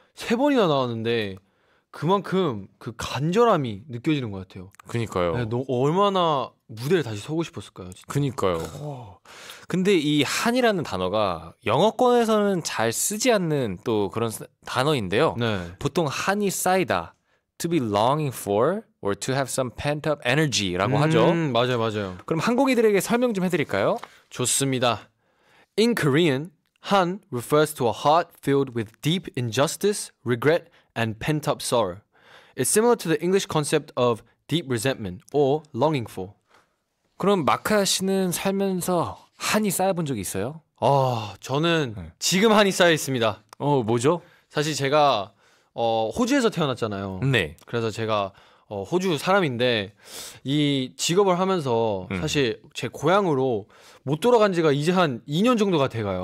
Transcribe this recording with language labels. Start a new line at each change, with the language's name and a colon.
Korean: 3번이나 나왔는데 그만큼 그 간절함이 느껴지는 것 같아요. 그니까요. 네, 얼마나 무대를 다시 서고 싶었을까요? 진짜. 그니까요. 근데 이 한이라는 단어가 영어권에서는 잘 쓰지 않는 또 그런 단어인데요. 네. 보통 한이 쌓이다,
English: to be longing for, or to have some pent up energy
Korean: 라고 하죠. 맞아요, 맞아요. 그럼 한국인들에게 설명 좀 해드릴까요? 좋습니다.
English: In Korean, Han refers to a heart filled with deep injustice, regret, and pent-up sorrow. It's similar to the English concept of deep resentment or longing for.
Korean: 그럼 마카 씨는 살면서 한이 쌓여본 적이 있어요? 저는 지금 한이 쌓여 있습니다. 뭐죠? 사실 제가 호주에서 태어났잖아요. 네. 그래서 제가 호주 사람인데 이 직업을 하면서 사실 제 고향으로 못 돌아간 지가 이제 한 2년 정도가 돼가요.